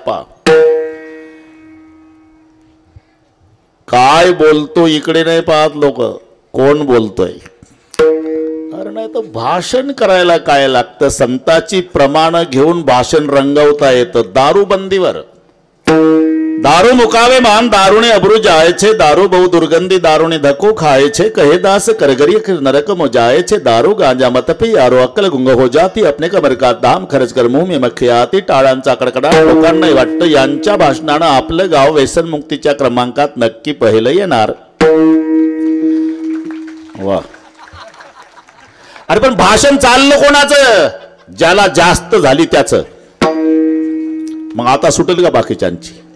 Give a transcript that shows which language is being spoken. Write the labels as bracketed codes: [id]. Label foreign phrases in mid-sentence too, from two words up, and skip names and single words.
[mr] आपा काय बोलतो इकडे नाही पाहत लोक, कोण बोलतोय. अरे नाही तर भाषण करायला काय लागतं. संताची प्रमाण घेऊन भाषण रंगवता येतं. दारूबंदीवर, दारू मुकावे मान दारुणे अब्रू जायचे, दारू बहु दुर्गंधी दारुणे धको खायचे, कहे दास करगरी नरक मो जायचे, [hi] दारू गांजा मत पी यारो अक्कल गुंग हो जाती, अपने कमर का दाम खर्च कर मुंह में मक्खी आती. [mr] टाळांचा कडकडा लोकांना वाटतं यांच्या भाषणानं आपलं गाव व्यसनमुक्तीच्या क्रमांकात नक्की पहिलं येणार. वा, अरे पण भाषण चाललं कोणाचं? ज्याला जास्त झाली त्याचं. मग आता सुटेल का बाकीच्यांची?